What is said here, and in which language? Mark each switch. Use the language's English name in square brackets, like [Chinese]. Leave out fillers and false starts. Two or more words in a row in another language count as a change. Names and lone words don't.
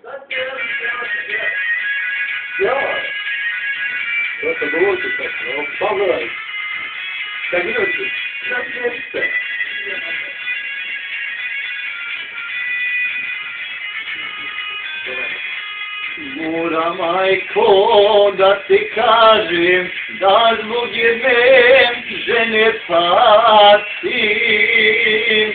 [Polish] Ja. To było tutaj, no, Paweł. Tak nie wiem, jak nie chcę. [Serbian] Moram, majko, da ti kažem, da zbog jedne žene patim.